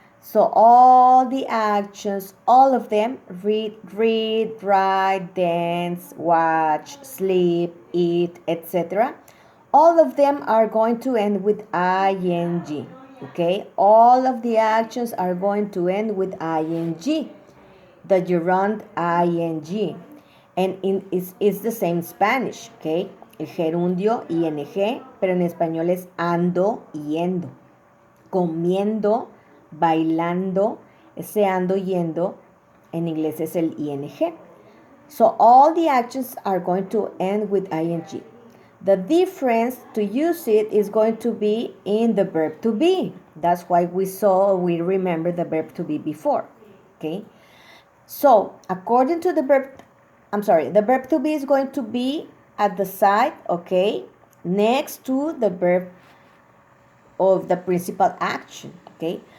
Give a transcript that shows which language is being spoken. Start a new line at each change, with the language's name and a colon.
English: So all the actions, all of them, read, write, dance, watch, sleep, eat, etc. All of them are going to end with ing, okay? All of the actions are going to end with ing, the gerund ing. And it's the same Spanish, okay?
Spanish: El gerundio ing, pero en español es ando, yendo. Comiendo, bailando, ese ando, yendo, en inglés es el ing.
English: So all the actions are going to end with ing. The difference to use it is going to be in the verb to be. That's why we remember the verb to be before, okay? So according to the verb to be is going to be at the side, okay, next to the verb of the principal action, okay?